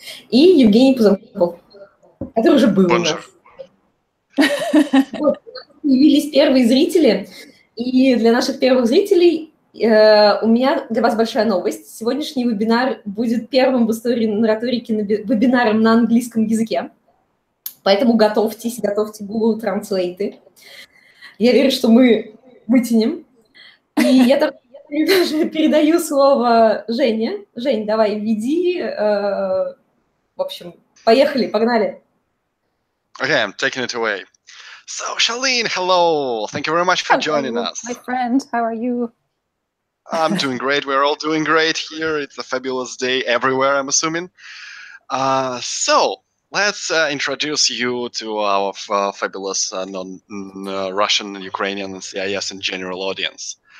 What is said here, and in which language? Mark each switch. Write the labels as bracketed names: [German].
[Russian] И Евгений Пузанков, который уже был у нас. Вот, появились первые зрители, и для наших первых зрителей у меня для вас большая новость. Сегодняшний вебинар будет первым в истории нарраторики вебинаром на английском языке. Поэтому готовьте Google Translate. Я верю, что мы вытянем. И я даже передаю слово Жене. Жень, давай, веди. В общем, поехали, погнали. [English] Okay, I'm taking it away. So, Charlene, hello. Thank you very much for joining us. My friend, how are you? I'm doing great. We're all doing great here. It's a fabulous day everywhere, I'm assuming. So, let's introduce you to our fabulous non-Russian, Ukrainian, and CIS and general audience.